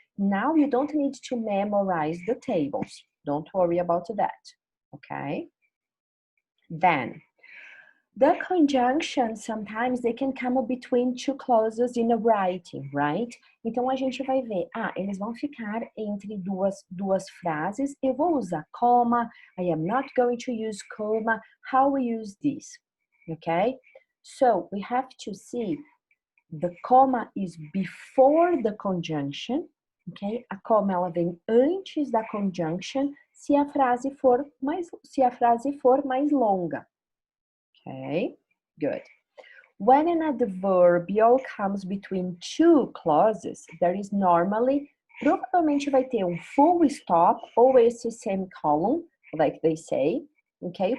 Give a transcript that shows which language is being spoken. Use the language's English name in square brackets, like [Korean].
[English] Now you don't need to memorize the tables. Don't worry about that. Okay? Then, the conjunctions, sometimes they can come between two clauses in a writing, right? [Portuguese] Então, a gente vai ver, eles vão ficar entre duas frases. Eu vou usar comma. [English] I am not going to use comma. How we use this, okay? So, we have to see the comma is before the conjunction, ok? [Portuguese] A comma, ela vem antes da conjunction se a frase for mais longa. [English] Okay, good. When an adverbial comes between two clauses, there is normally, [Portuguese] provavelmente vai ter um full stop ou esse semicolon, [English] like they say, ok?